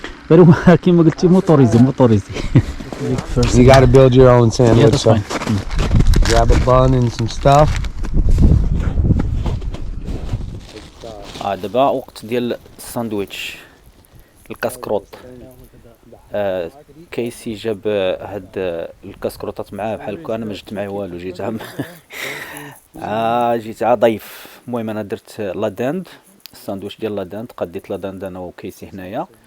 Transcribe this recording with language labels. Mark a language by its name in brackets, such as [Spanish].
[Arabic] غير هو كيما قلتي موتوريزي. [English] You gotta build your own sandwich. So grab a bun and some stuff. [Arabic] دابا وقت ديال الساندويتش الكاسكروط. كيسي جاب هاد الكاسكروطات معاه بحال هكا، انا ما جبت معايا والو، جيت جيت ضيف. المهم انا درت لاداند، الساندويتش ديال لاداند، قديت لاداند انا وكيسي هنايا.